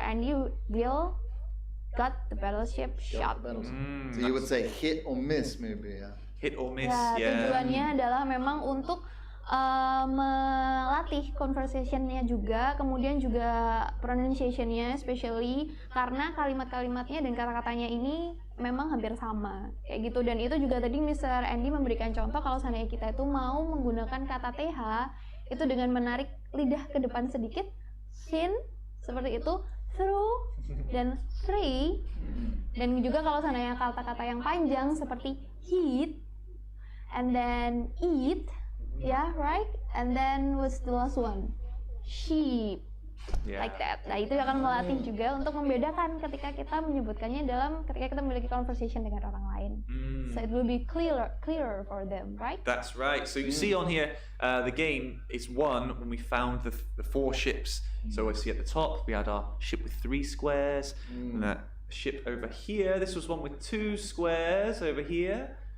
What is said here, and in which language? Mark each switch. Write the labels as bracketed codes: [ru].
[en] Andy will got the battleship shot. So you would say hit or miss maybe, yeah. Hit or miss, [id] Ya, tujuannya adalah memang untuk melatih conversation-nya juga, kemudian juga pronunciation-nya, especially karena kalimat-kalimatnya dan kata-katanya ini memang hampir sama kayak gitu. Dan itu juga tadi Mr. Andy memberikan contoh kalau seandainya kita itu mau menggunakan kata TH itu dengan menarik lidah ke depan sedikit, thin seperti itu, through dan three, dan juga kalau seandainya kata-kata yang panjang seperti [en] heat and then eat. Yeah, right? And then what's the last one? Sheep. Like that. [id] Nah, itu akan melatih juga untuk membedakan ketika kita menyebutkannya ketika kita memiliki conversation dengan orang lain. [en] So it will be clearer for them, right? That's right. So you see on here, the game is won when we found the four ships. So we see at the top, we had our ship with 3 squares, and that ship over here, this was one with 2 squares over here.